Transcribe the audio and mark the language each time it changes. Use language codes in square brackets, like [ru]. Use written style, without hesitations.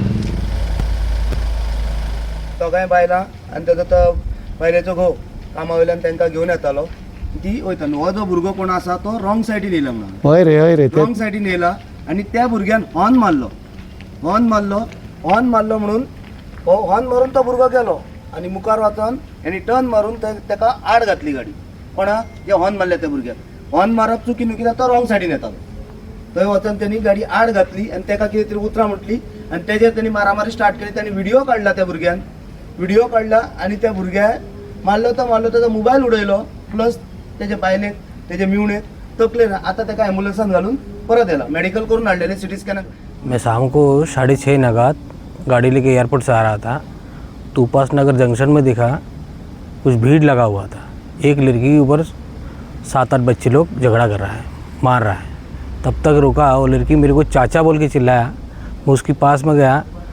[gom] दोगांय बायलां आनी ताजो तो बायलेचो घोव कामा वयल्यान तांकां घेवन येतालो. ती वयताली. हो जो भुरगो कोण आसा तो रॉंग सायडीन येयला म्हणून हय रे रॉंग सायडीन येयला आनी त्या भुरग्यान हॉर्न मारलो म्हणून हॉर्न मारून तो भुरगो गेलो आनी मुखार वचोन आनी टर्न मारून ताका आड घातली गाडी. कोणा जे हॉर्न मारले त्या भुरग्याक हॉर्न मारप चुकीन कित्याक तो रॉंग सायडीन येतालो. थंय वचोन तेणी गाडी आड घातली आनी ताका कितें तरी उतरां म्हटली आनी तेजेर तेणी मारामारी स्टार्ट केली. ताणी व्हिडिओ काडला त्या भुरग्यान. व्हिडिओ काडला आनी त्या भुरग्याक मारलो ताजो मोबायल उडयलो. प्लस तेजे बायलेक तेजे मिवणेक तकलेन. आतां ताका एम्बुलन्सान घालून परत येला. मेडिकल करून हाडलेले सिटी स्कॅनाक. [hi] मैं शाम को 6:30 नगात गाड़ी लेके एयरपोर्ट से आ रहा था तो उपासनगर जंक्शन में देखा कुछ भीड़ लगा हुआ था. एक लड़की के ऊपर 7-8 बच्चे लोग झगड़ा कर रहा है, मार रहा है. तब तक रुका. वो लड़की मेरे को चाचा बोल के चिल्लाया. मैं उसके पास में गया.